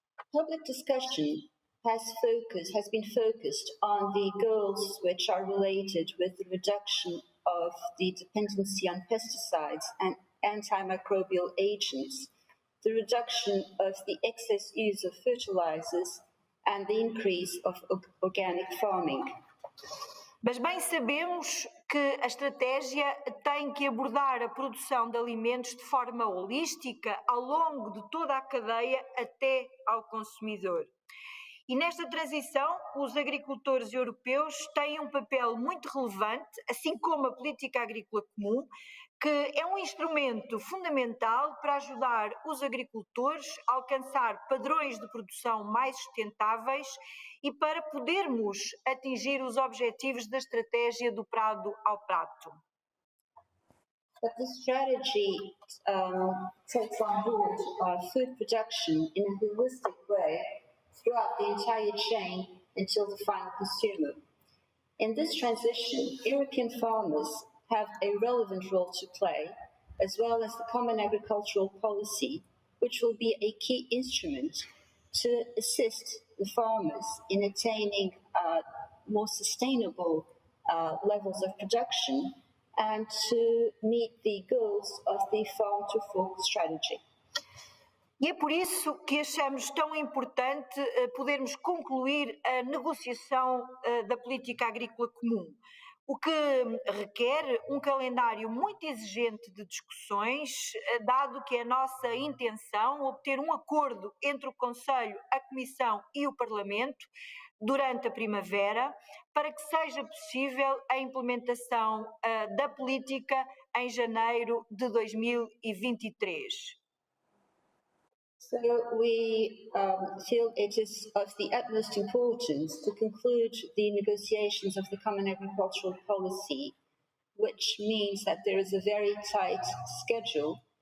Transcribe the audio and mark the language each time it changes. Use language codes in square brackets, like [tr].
[en] Public discussion has been focused on the goals which are related with the reduction of the dependency on pesticides and antimicrobial agents, the reduction of the excess use of fertilizers and the increase of organic farming. [pt] Mas bem sabemos que a estratégia tem que abordar a produção de alimentos de forma holística ao longo de toda a cadeia até ao consumidor. E nesta transição, os agricultores europeus têm um papel muito relevante, assim como a política agrícola comum, que é um instrumento fundamental para ajudar os agricultores a alcançar padrões de produção mais sustentáveis e para podermos atingir os objetivos da estratégia do prado ao prato. [en] But this strategy takes on board food production in a holistic way throughout the entire chain until the final consumer. In this transition, European farmers have a relevant role to play, as well as the Common Agricultural Policy, which will be a key instrument to assist the farmers in attaining more sustainable levels of production and to meet the goals of the Farm to Fork strategy. [pt] E é por isso que achamos tão importante podermos concluir a negociação da política agrícola comum, o que requer um calendário muito exigente de discussões, dado que é a nossa intenção obter um acordo entre o Conselho, a Comissão e o Parlamento, durante a primavera, para que seja possível a implementação da política em janeiro de 2023. [en] So we feel it is of the utmost importance to conclude the negotiations of the Common Agricultural Policy, which means that there is a very tight schedule,